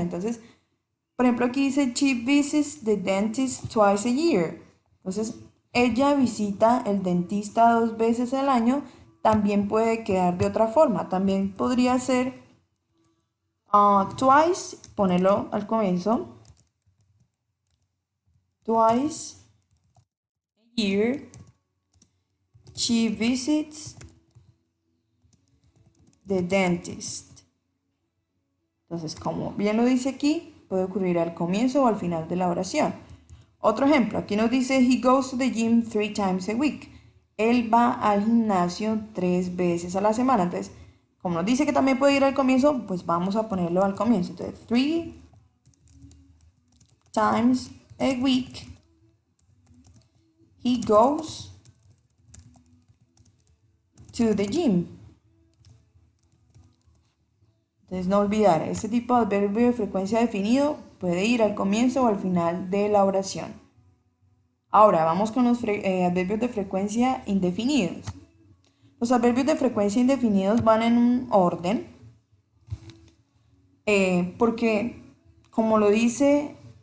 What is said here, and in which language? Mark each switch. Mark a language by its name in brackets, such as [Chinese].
[Spanish] Entonces, por ejemplo, aquí dice, [English] she visits the dentist twice a year. [Spanish] Entonces, ella visita el dentista 2 veces al año. También puede quedar de otra forma. También podría ser twice, ponerlo al comienzo. [English] Twice a year, she visits the dentist. [Spanish] Entonces, como bien lo dice aquí, puede ocurrir al comienzo o al final de la oración. Otro ejemplo, aquí nos dice, [English] he goes to the gym 3 times a week. [Spanish] Él va al gimnasio 3 veces a la semana. Entonces, como nos dice que también puede ir al comienzo, pues vamos a ponerlo al comienzo. [English] Entonces, 3 times a week, he goes to the gym. [Spanish] Entonces, no olvidar, este tipo de adverbio de frecuencia definido puede ir al comienzo o al final de la oración. Ahora, vamos con los adverbios de frecuencia indefinidos. Los adverbios de frecuencia indefinidos van en un orden, porque, como lo dice